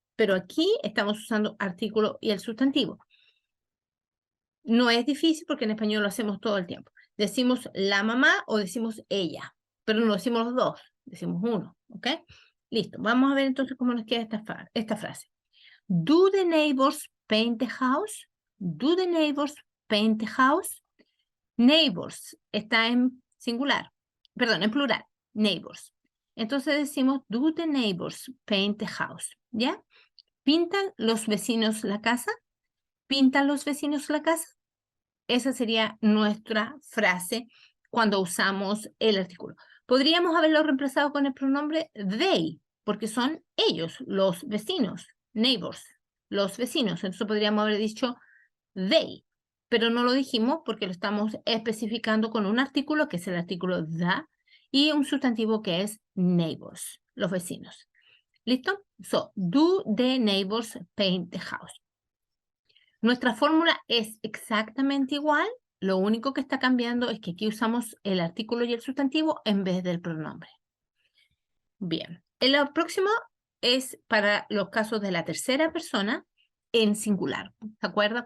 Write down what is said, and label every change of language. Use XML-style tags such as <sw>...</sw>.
<es>Pero aquí estamos usando artículo y el sustantivo. No es difícil porque en español lo hacemos todo el tiempo. Decimos la mamá o decimos ella, pero no decimos los dos, decimos uno, ¿ok? Listo, vamos a ver entonces cómo nos queda esta frase.</es> <en>Do the neighbors paint the house? Do the neighbors paint the house?</en> <es>Neighbors está en singular, perdón, en plural, neighbors. Entonces decimos,</es> <en>do the neighbors paint the house?</en> <es>¿Ya? ¿Pintan los vecinos la casa? ¿Pintan los vecinos la casa? Esa sería nuestra frase cuando usamos el artículo. Podríamos haberlo reemplazado con el pronombre they, porque son ellos, los vecinos, neighbors, los vecinos. Entonces podríamos haber dicho they, pero no lo dijimos porque lo estamos especificando con un artículo que es el artículo the y un sustantivo que es neighbors, los vecinos. ¿Listo?</es> <en>So, do the neighbors paint the house?</en> <es>Nuestra fórmula es exactamente igual, lo único que está cambiando es que aquí usamos el artículo y el sustantivo en vez del pronombre. Bien, el próximo es para los casos de la tercera persona en singular. ¿Se acuerda?</es>